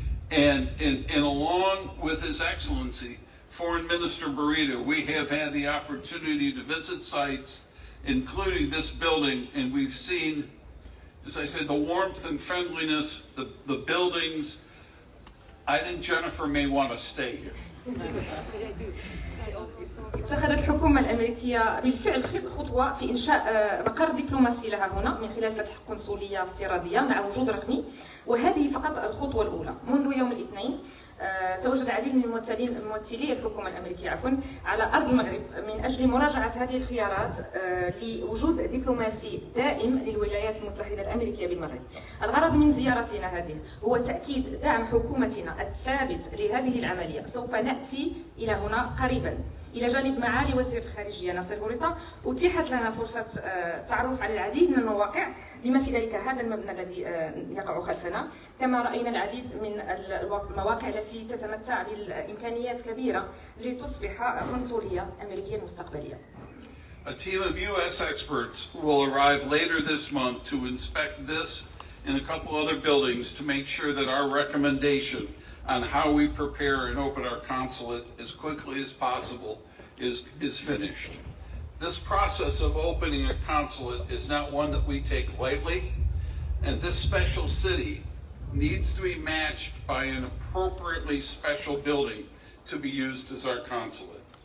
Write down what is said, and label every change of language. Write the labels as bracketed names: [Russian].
[English] And along with His Excellency, Foreign Minister Barreto, we have had the opportunity to visit sites, including this building, and we've seen, as I said, the warmth and friendliness, the buildings. I think Jennifer may want to stay here. [Arabic] اتخذت الحكومة الأمريكية بالفعل خطوة في إنشاء مقر دبلوماسي لها هنا من خلال فتح قنصلية افتراضية مع وجود رقمي، وهذه فقط الخطوة الأولى. منذ يوم الاثنين تواجد العديد من ممثلي الحكومة الأمريكية على أرض المغرب من أجل مراجعة هذه الخيارات لوجود دبلوماسي دائم للولايات المتحدة الأمريكية بالمغرب. الغرض من زيارتنا هذه هو تأكيد دعم حكومتنا الثابت لهذه العملية. سوف نأتي إلى هنا قريبا إلى جانب معالي وزير الخارجية ناصر بوريطة. أتيحت لنا فرصة التعرف على العديد من المواقع بما في ذلك هذا المبنى الذي يقع خلفنا. كما رأينا العديد من المواقع التي تتمتع بالإمكانيات كبيرة لتصبح قنصلية أمريكية مستقبلية. [English] A team of U.S. experts will arrive later this month to inspect this and a couple other buildings to make sure that our recommendation on how we prepare and open our consulate as quickly as possible is finished. This process of opening a consulate is not one that we take lightly, and this special city needs to be matched by an appropriately special building to be used as our consulate.